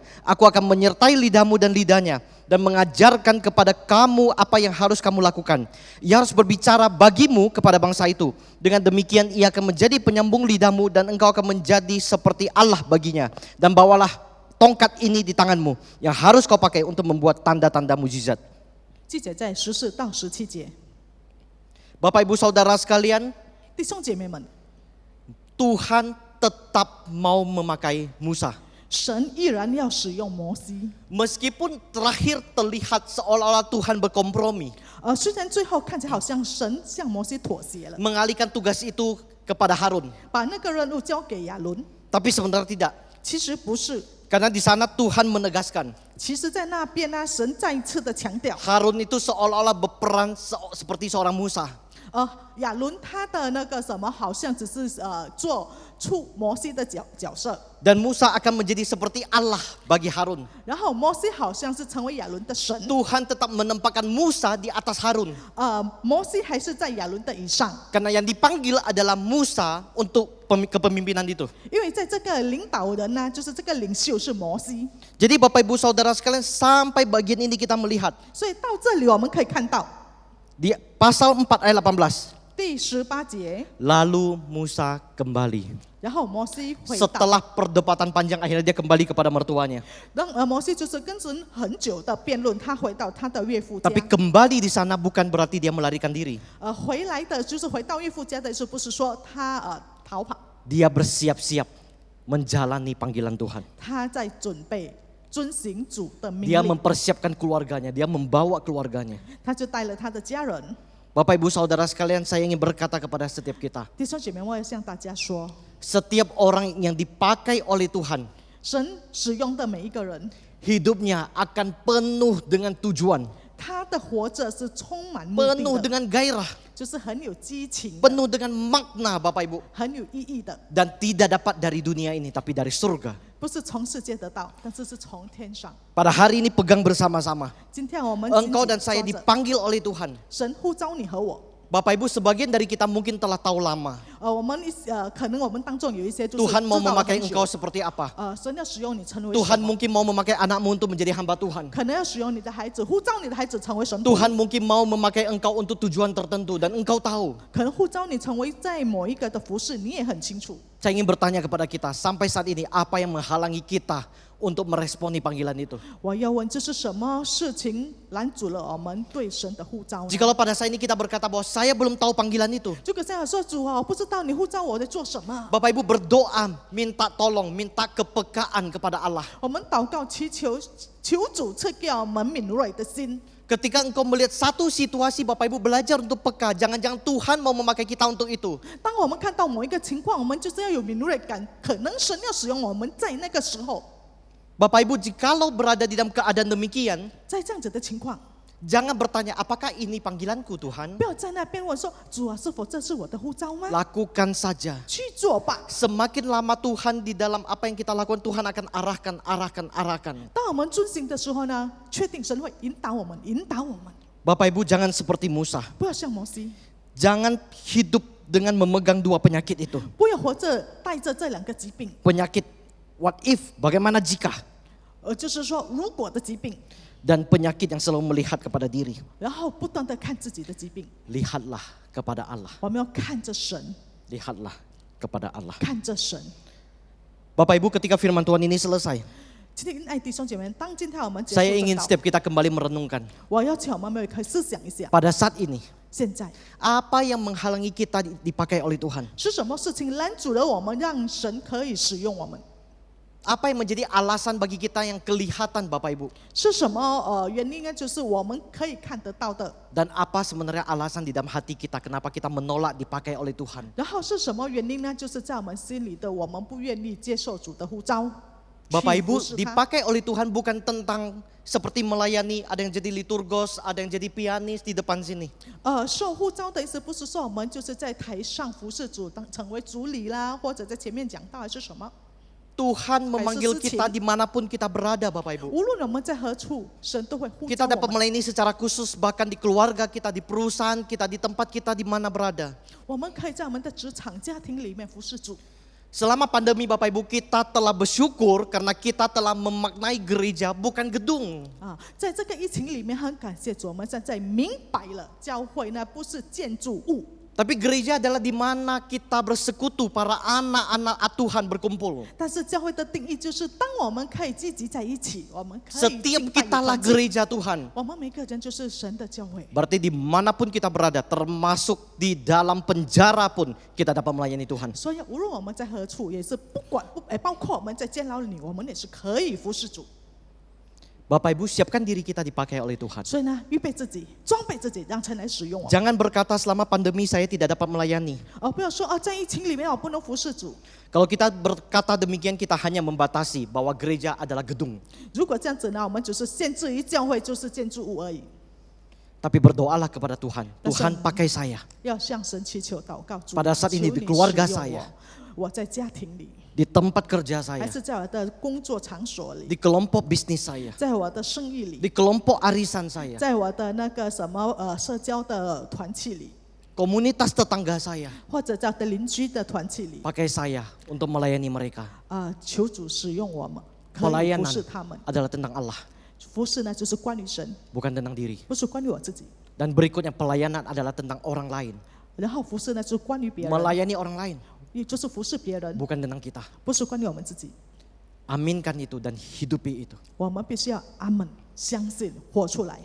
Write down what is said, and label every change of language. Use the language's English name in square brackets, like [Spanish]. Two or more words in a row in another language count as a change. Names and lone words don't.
[Indonesian] Aku akan menyertai lidahmu dan lidahnya dan mengajarkan kepada kamu apa yang harus kamu lakukan. Ia harus berbicara bagimu kepada bangsa itu. Dengan demikian ia akan menjadi penyambung lidahmu dan engkau akan menjadi seperti Allah baginya. Dan bawalah tongkat ini di tanganmu yang harus kau pakai untuk membuat tanda-tanda mujizat. [Chinese] 记载在14到17节。 [Indonesian] Bapak Ibu Saudara sekalian, [Chinese] 弟兄姐妹们， [Indonesian] Tuhan tetap mau memakai Musa. [Chinese] 神依然要使用摩西， [Indonesian] Meskipun terakhir terlihat seolah-olah Tuhan berkompromi, [Chinese] 虽然最后看起来好像神向摩西妥协了， [Indonesian] mengalihkan tugas itu kepada Harun. [Chinese] 把那个任务交给亚伦， [Indonesian] Tapi sebenarnya tidak. [Chinese] 其实不是。 [Indonesian] Karena di sana Tuhan menegaskan, [Chinese] 其实，在那边呢，神再一次的强调， [Indonesian] Harun itu seolah-olah berperan seperti seorang Musa. [Chinese] 亚伦他的那个什么，好像只是做出摩西的角色， [Indonesian] Dan Musa akan menjadi seperti Allah bagi Harun. [Chinese] 然后摩西好像是成为亚伦的神， [Indonesian] Tuhan tetap menempatkan Musa di atas Harun. [Chinese] 摩西还是在亚伦的以上， [Indonesian] Karena yang dipanggil adalah Musa untuk kepemimpinan itu. [Chinese] 因为在这个领导人呢，就是这个领袖是摩西， [Indonesian] Jadi Bapak Ibu Saudara sekalian, sampai bagian ini kita melihat [Chinese] 所以到这里我们可以看到 [Indonesian] di pasal 4 ayat 18. [Chinese] 第18节， [Indonesian] Lalu Musa kembali. [Chinese] 然后摩西回到， [Indonesian] Setelah perdebatan panjang akhirnya dia kembali kepada mertuanya. [Chinese] 摩西就是跟神很久的辩论，他回到他的岳父家 [Indonesian] Tapi，kembali di sana bukan berarti dia melarikan diri. [Chinese] 回来的就是回到岳父家的意思，不是说他逃跑， [Indonesian] Dia bersiap-siap menjalani panggilan Tuhan. [Chinese] 他在准备遵行主的命 [Indonesian] Dia [Chinese] 令， [Indonesian] mempersiapkan keluarganya, dia membawa keluarganya. [Chinese] 他就带了他的家人。 [Indonesian] Bapak Ibu Saudara sekalian, saya ingin berkata kepada setiap kita, [Chinese] 弟兄姐妹，我要向大家说， [Indonesian] setiap orang yang dipakai oleh Tuhan, [Chinese] 神使用的每一个人， [Indonesian] hidupnya akan penuh dengan tujuan, [Chinese] 他的活着是充满目的 [Indonesian] penuh [Chinese] 的， [Indonesian] dengan gairah, [Chinese] 就是很有激情的， [Indonesian] penuh dengan makna Bapak Ibu. [Chinese] 很有意义的， [Indonesian] Dan tidak dapat dari dunia ini tapi dari surga. [Chinese] 不是从世界得到，但是是从天上。 [Indonesian] Pada hari ini pegang bersama-sama. [Chinese] 今天我们 [Indonesian] Engkau [Chinese] 紧 [Indonesian] dan [Chinese] 紧 [Indonesian] saya [Chinese] 抓着 [Indonesian] dipanggil oleh Tuhan. [Chinese] 神呼召你和我。 [Indonesian] Bapak Ibu, sebagian dari kita mungkin telah tahu lama. [Chinese] 我们可能我们当中有一些就是 [Indonesian] Tuhan mau [Chinese] 知道了 [Indonesian] memakai [Chinese] 很久 [Indonesian] engkau seperti apa? [Chinese] 神要使用你成为 [Indonesian] Tuhan [Chinese] 什么 [Indonesian] mungkin mau memakai anakmu untuk menjadi hamba Tuhan. [Chinese] 可能要使用你的孩子，呼召你的孩子成为神仆， [Indonesian] Tuhan mungkin mau memakai engkau untuk tujuan tertentu dan engkau tahu. [Chinese] 可能呼召你成为在某一个的服饰，你也很清楚。 [Indonesian] Saya ingin bertanya kepada kita, sampai saat ini apa yang menghalangi kita untuk meresponi panggilan itu? [Chinese] 我要问，这是什么事情拦阻了我们对神的呼召呢？ [Indonesian] Jikalau pada saat ini kita berkata bahwa saya belum tahu panggilan itu, [Chinese] 如果这样说，主啊，我不知道你呼召我在做什么。 [Indonesian] Bapak Ibu berdoa, minta tolong, minta kepekaan kepada Allah. [Chinese] 我们祷告祈求，求主赐给我们敏锐的心。 [Indonesian] Ketika engkau melihat satu situasi, Bapak Ibu belajar untuk peka. Jangan-jangan Tuhan mau memakai kita untuk itu. [Chinese] 当我们看到某一个情况，我们就是要有敏锐感，可能神要使用我们在那个时候， [Indonesian] Bapak Ibu, jikalau berada di dalam keadaan demikian, [Chinese] 在这样子的情况， [Indonesian] jangan bertanya, apakah ini panggilanku Tuhan? [Chinese] 不要在那边问说，主啊，是否这是我的呼召吗？ [Indonesian] Lakukan saja. [Chinese] 去做吧。 [Indonesian] Semakin lama Tuhan di dalam apa yang kita lakukan, Tuhan akan arahkan. [Chinese] 当我们遵行的时候呢，确定神会引导我们，引导我们， [Indonesian] Bapak Ibu, jangan seperti Musa. [Chinese] 不要像摩西， [Indonesian] Jangan hidup dengan memegang dua penyakit itu. [Chinese] 不要活着带着这两个疾病， [Indonesian] Penyakit [English] what if, [Indonesian] bagaimana jika, [Chinese] 就是说如果的疾病， [Indonesian] dan penyakit yang selalu melihat kepada diri. [Chinese] 然后不断的看自己的疾病。 [Indonesian] Lihatlah kepada Allah, [Chinese] 我们要看着神， [Indonesian] lihatlah kepada Allah. [Chinese] 看着神。 [Indonesian] Bapak Ibu, ketika firman Tuhan ini selesai, [Chinese] 亲爱弟兄姐妹，当今天我们结 [Indonesian] saya [Chinese] 束 [Indonesian] ingin [Chinese] 这道， [Indonesian] setiap kita kembali merenungkan. [Chinese] 我要请我们每位可以思想一下， [Indonesian] Pada saat ini, [Chinese] 现在 [Indonesian] apa yang menghalangi kita dipakai oleh Tuhan? [Chinese] 是什么事情拦阻了我们，让神可以使用我们？ [Indonesian] Apa yang menjadi alasan bagi kita yang kelihatan Bapak Ibu? [Chinese] 是什么原因呢？就是我们可以看得到的。 [Indonesian] Dan apa sebenarnya alasan di dalam hati kita kenapa kita menolak dipakai oleh Tuhan? [Chinese] 然后是什么原因呢？就是在我们心里的，我们不愿意接受主的呼召。 [Indonesian] Bapak [Chinese] 去 [Indonesian] Ibu, [Chinese] 服侍他 [Indonesian] dipakai oleh Tuhan bukan tentang seperti melayani, ada yang jadi liturgos, ada yang jadi pianis di depan sini. [Chinese] 受呼召的意思不是说我们就是在台上服侍主，当成为主理啦，或者在前面讲道，还是什么？ [Indonesian] Tuhan memanggil Kayak kita sesuci. dimanapun kita berada Bapak Ibu. [Chinese] 无论我们在何处，神都会呼召 [Indonesian] Kita [Chinese] 我 [Indonesian] dapat [Chinese] 们。 [Indonesian] melayani secara khusus bahkan di keluarga kita, di perusahaan kita, di tempat kita di mana berada. [Chinese] 我们可以在我们的职场、家庭里面服侍主。 [Indonesian] Selama pandemi Bapak Ibu, kita telah bersyukur karena kita telah memaknai gereja bukan gedung. [Chinese] 在这个疫情里面，很感谢主，我们现在明白了，教会呢不是建筑物， [Indonesian] Tapi gereja adalah di mana kita bersekutu, para anak-anak Tuhan berkumpul. [Chinese] 但是教会的定义就是，当我们可以聚集在一起，我们可以 [Indonesian] Setiap [Chinese] 敬拜与 [Indonesian] kita lah [Chinese] 团契 [Indonesian] gereja Tuhan. [Chinese] 我们每个人就是神的教会。 [Indonesian] Berarti dimanapun kita berada, termasuk di dalam penjara pun kita dapat melayani Tuhan. [Chinese] 所以无论我们在何处，也是包括我们在监牢里，我们也是可以服侍主。 [Indonesian] Bapak Ibu, siapkan diri kita dipakai oleh Tuhan. [Chinese] 所以呢，预备自己，装备自己，让神来使用我们。 [Indonesian] Jangan berkata selama pandemi saya tidak dapat melayani. [Chinese] 不要说在疫情里面我不能服侍主。 [Indonesian] Kalau kita berkata demikian, kita hanya membatasi bahwa gereja adalah gedung. [Chinese] 如果这样子呢，我们只是限制于教会就是建筑物而已。 [Indonesian] Tapi berdoalah kepada Tuhan. Tuhan Dasar- pakai saya [Chinese] 要向神祈求祷告主。 [Indonesian] Pada saat ini [Chinese] 求你 [Indonesian] di keluarga [Chinese] 使用 [Indonesian] saya [Chinese] 我在家庭里， [Indonesian] di tempat kerja [Chinese] 还 [Indonesian] saya, [Chinese] 是在我的工作场所里， [Indonesian] di kelompok bisnis saya, [Chinese] 在我的生意里， [Indonesian] di kelompok arisan saya, [Chinese] 在我的那个什么社交的团契里， [Indonesian] komunitas tetangga saya. [Chinese] 或者在我的邻居的团契里， [Indonesian] Pakai saya untuk melayani mereka. [Chinese] 求主使用我们，可以服 [Indonesian] Pelayanan [Chinese] 侍他们。 [Indonesian] adalah tentang Allah, [Chinese] 服侍呢，就是关于神， [Indonesian] bukan tentang diri. [Chinese] 不是关于我自己。 [Indonesian] Dan berikutnya pelayanan adalah tentang orang lain. [Chinese] 然后服侍呢，就是关于别人， [Indonesian] Melayani orang lain, [Chinese] 也就是服侍别人， [Indonesian] bukan tentang kita. [Chinese] 不是关于我们自己。 [Indonesian] Aminkan itu dan hidupi itu. [Chinese] 我们必须要阿门，相信，活出来。